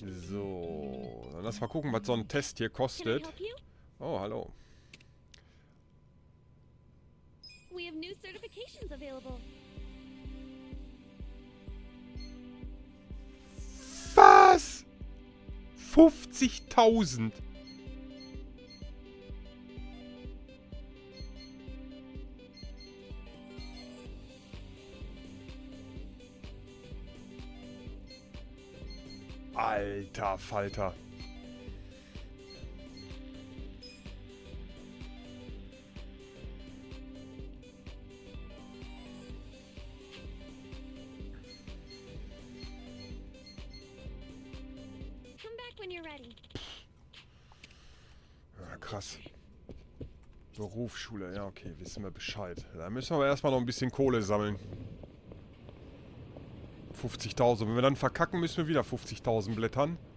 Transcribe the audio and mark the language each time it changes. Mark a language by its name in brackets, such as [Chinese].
[German] So, dann lass mal gucken, was so ein Test hier [English] Can I [German] kostet. [English] help you? [German] Oh, hallo. [English] We have new certifications available. [German] Was? 50.000. Alter Falter. [English] Come back when you're ready. [German] Ja, krass. Berufsschule, ja okay, wissen wir Bescheid. Da müssen wir aber erstmal noch ein bisschen Kohle sammeln. 50.000. Wenn wir dann verkacken, müssen wir wieder 50.000 blättern.